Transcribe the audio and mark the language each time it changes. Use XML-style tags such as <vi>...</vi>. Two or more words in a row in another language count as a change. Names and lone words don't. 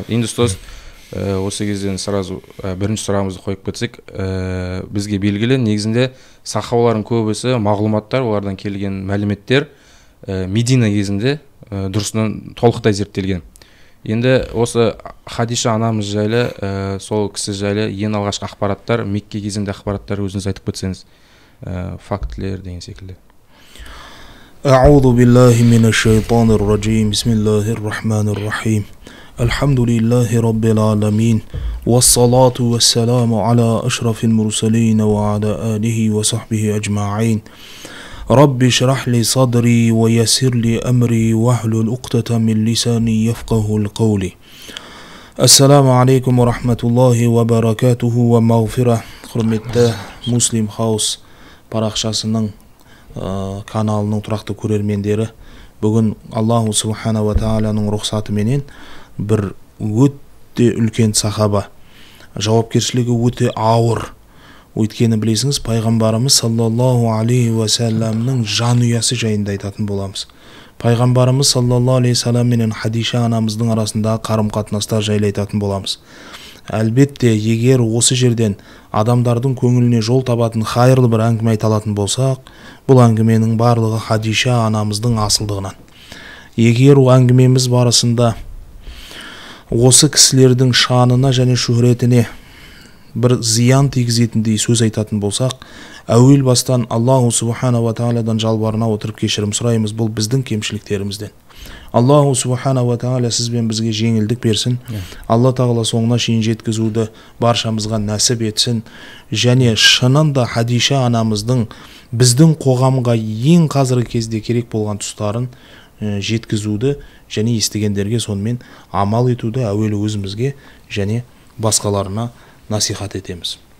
<kk>Енді ұстаз, осы кезден сразу бірінші сұрағымызды қойып кетсек, бізге белгілі негізінде сахабалардың көбісі мағлұматтар, олардан келген мәліметтер Медина кезінде дұрысынан толықтай зерттелген. Енді осы Хадиша анамыз жайлы, сол кісі жайлы ең алғашқы ақпараттар, Мекке кезінде ақпараттар өзіңіз айтып кетсеңіз, фактілер деген секілді.</kk> <ar>أعوذ بالله من الشيطان الرجيم. بسم الله الرحمن الرحيم. الحمد لله رب العالمين. والصلاة والسلام على أشرف المرسلين وعلى آله وصحبه أجمعين. رب اشرح لي صدري ويسر لي أمري واحلل عقدة من لساني يفقهوا قولي. السلام عليكم ورحمة الله وبركاته ومغفرة.</ar> <kk>Құрметті Muslim House парақшасының каналының тұрақты көрермендері, бүгін</kk> <ar>الله سبحانه وتعالى</ar> <kk>рұқсатыменен бір өте үлкен сахаба, жауапкершілігі өте ауыр. Өйткені білесіңіз, пайғамбарымыз</kk> <ar>صلى الله عليه وسلم</ar> <kk>жанұясы жайында айтатын боламыз. Пайғамбарымыз</kk> <ar>صلى الله عليه وسلم</ar> <kk>менен Хадиша анамыздың арасындағы қарым-қатынастар жайлы айтатын боламыз. Әлбетте, егер осы жерден адамдардың көңіліне жол табатын хайырлы бір әңгіме айта алатын болсақ, бұл әңгіменің барлығы Хадиша анамыздың асылдығынан. Егер әңгімеміз барысында осы кісілердің шанына және шөһретіне бір зиян тигізетіндей сөз айтатын болсақ, әуел бастан</kk> <ar>الله سبحانه وتعالى</ar> <kk>жалбарына отырып кешірім сұраймыз, бұл біздің кемшіліктерімізден.</kk> <ar>الله سبحانه وتعالى</ar> <kk>сізбен бізге жеңілдік берсін. Алла тағала соңына шейін жеткізуді баршамызға нәсіп етсін. Және шынында Хадиша анамыздың біздің қоғамға ең қазіргі кезде керек болған тұстарын жеткізуді және естігендерге сонымен амал етуді әуелі өзімізге және басқаларына насихат етеміз.</kk>